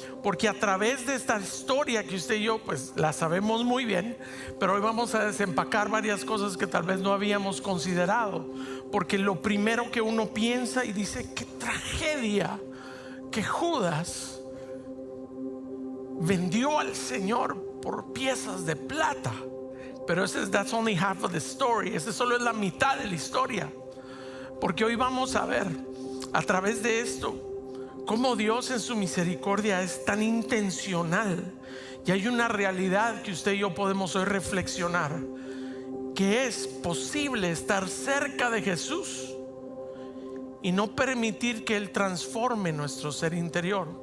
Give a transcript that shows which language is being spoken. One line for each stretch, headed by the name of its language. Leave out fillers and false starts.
Spanish: Porque a través de esta historia que usted y yo pues la sabemos muy bien, pero hoy vamos a desempacar varias cosas que tal vez no habíamos considerado. Porque lo primero que uno piensa y dice: qué tragedia que Judas vendió al Señor por piezas de plata. Pero
English: that's only half of the story.
Spanish: Esa solo es la mitad de la historia. Porque hoy vamos a ver a través de esto cómo Dios en su misericordia es tan intencional. Y hay una realidad que usted y yo podemos hoy reflexionar, que es posible estar cerca de Jesús y no permitir que Él transforme nuestro ser interior.